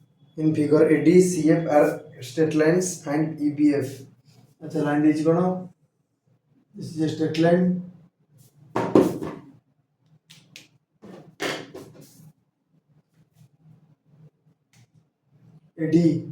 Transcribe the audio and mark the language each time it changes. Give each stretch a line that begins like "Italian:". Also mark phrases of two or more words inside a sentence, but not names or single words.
English: In figure AD, CF are straight lines, find EBF.
Odia: ଅଚ୍ଛା line ଦେଛି କୋନ?
English: This is a straight line. AD.